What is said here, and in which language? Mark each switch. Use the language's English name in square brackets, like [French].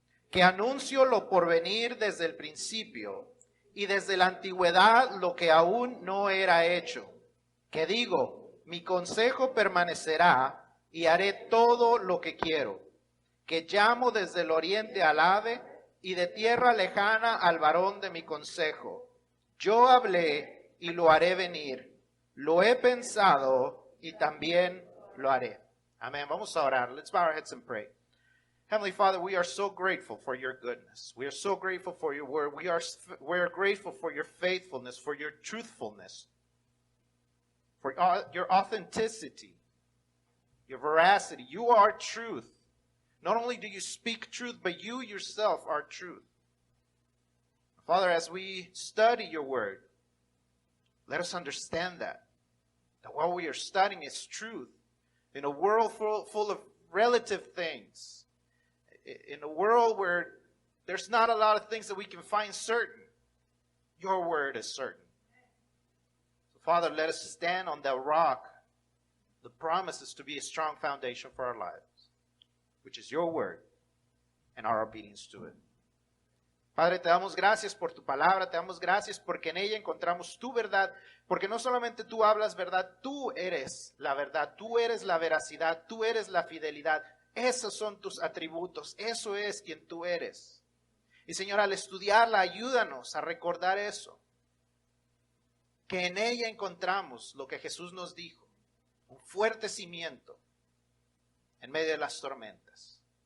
[Spanish] que anuncio lo por venir desde el principio, y desde la antigüedad lo que aún no era hecho, que digo, mi consejo permanecerá, y haré todo lo que quiero, que llamo desde el oriente al ave, y de tierra lejana al varón de mi consejo. Yo hablé y lo haré venir. Lo he pensado y también lo haré. Amén. Vamos a orar. [English] Let's bow our heads and pray. Heavenly Father, we are so grateful for your goodness. We are so grateful for your word. We are grateful for your faithfulness, for your truthfulness, for your authenticity, your veracity. You are truth. Not only do you speak truth, but you yourself are truth. Father, as we study your word, let us understand that what we are studying is truth. In a world full of relative things, in a world where there's not a lot of things that we can find certain, your word is certain. So Father, let us stand on that rock. The promise is to be a strong foundation for our lives, which is your word and our obedience to it. [Spanish] Padre, te damos gracias por tu palabra, te damos gracias porque en ella encontramos tu verdad, porque no solamente tú hablas verdad, tú eres la verdad, tú eres la veracidad, tú eres la fidelidad. Esos son tus atributos, eso es quien tú eres. Y Señor, al estudiarla, ayúdanos a recordar eso, que en ella encontramos lo que Jesús nos dijo, un fuerte cimiento en medio de las tormentas.